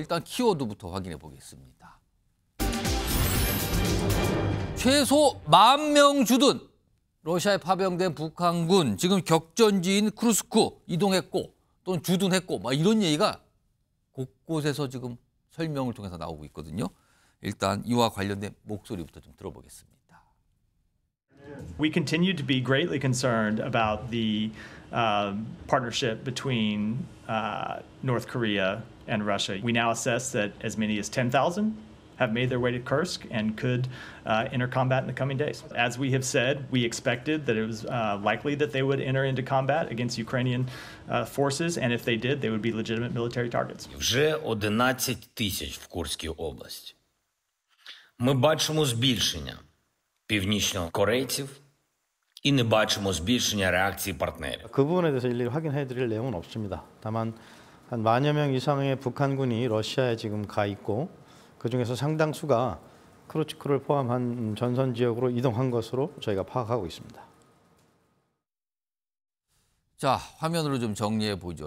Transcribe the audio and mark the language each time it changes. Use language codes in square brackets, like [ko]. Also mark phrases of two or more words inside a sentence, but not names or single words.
[ko] 일단 키워드부터 확인해 보겠습니다. 최소 10,000명 주둔 러시아에 파병된 북한군 지금 격전지인 쿠르스크 이동했고 또는 주둔했고 막 이런 얘기가 곳곳에서 지금 설명을 통해서 나오고 있거든요. 일단 이와 관련된 목소리부터 좀 들어보겠습니다. [en] We continue to be greatly concerned about the partnership between North Korea and Russia. We now assess that as many as 10,000 have made their way to Kursk and could enter combat in the coming days. As we have said, we expected that it was likely that they would enter into combat against Ukrainian forces, and if they did, they would be legitimate military targets. [uk] Вже 11 тисяч в Курській області. Ми бачимо збільшення північнокорейців і не бачимо збільшення реакції партнерів. [ko] 그 부분에 대해서 일일이 확인해 드릴 내용은 없습니다. 다만 한 10,000여 명 이상의 북한군이 러시아에 지금 가 있고 그중에서 상당수가 크루츠크를 포함한 전선 지역으로 이동한 것으로 저희가 파악하고 있습니다. 자, 화면으로 좀 정리해 보죠.